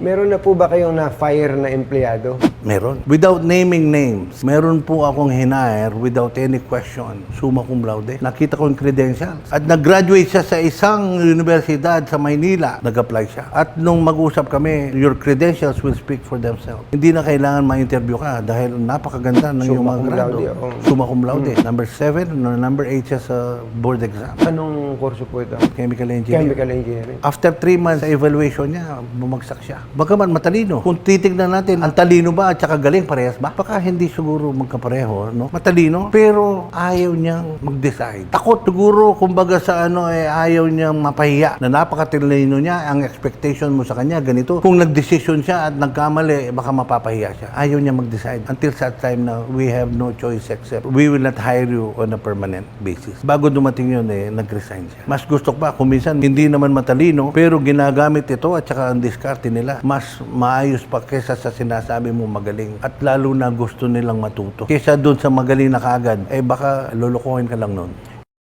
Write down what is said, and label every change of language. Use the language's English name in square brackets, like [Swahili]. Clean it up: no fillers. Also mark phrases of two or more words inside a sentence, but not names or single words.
[Filipino] Meron na po ba kayong na-fire na empleyado? Meron. [English] Without naming names, [Filipino] meron po akong hinire [English] without any question, [Latin] summa cum laude. [Filipino] Nakita ko yung credentials. At nag-graduate siya sa isang universidad sa Maynila. Nag-apply siya. At nung mag-usap kami, [English] your credentials will speak for themselves. [Filipino] Hindi na kailangan ma-interview ka dahil napakaganda ng iyong [Latin] Summa [Filipino] mga [Latin] cum [Filipino] grado. [Latin] laude, [Filipino] oh. [Latin] Summa cum laude. [Filipino] Number 7, number 8 siya sa board exam. Anong kurso po ito? [English] Chemical engineering. Chemical engineering. [Filipino] After 3 months sa evaluation niya, bumagsak siya. Bagaman matalino. Kung titignan natin, ang talino ba at saka galing, parehas ba? Baka hindi siguro magkapareho, no? Matalino, pero ayaw niyang mag-decide. Takot siguro, kumbaga sa ayaw niyang mapahiya na napakatalino niya, ang expectation mo sa kanya, ganito. Kung nag-decision siya at nagkamali, baka mapapahiya siya. Ayaw niya mag-decide [English] until such time [Filipino] na [English] we have no choice except we will not hire you on a permanent basis. [Filipino] Bago dumating yun, nag-resign siya. Mas gusto pa, kung minsan hindi naman matalino, pero ginagamit ito at saka ang diskarte nila, mas maayos pa kesa sa sinasabi mo magaling. At lalo na gusto nilang matuto. Kesa doon sa magaling na kaagad, baka lulukuhin ka lang nun.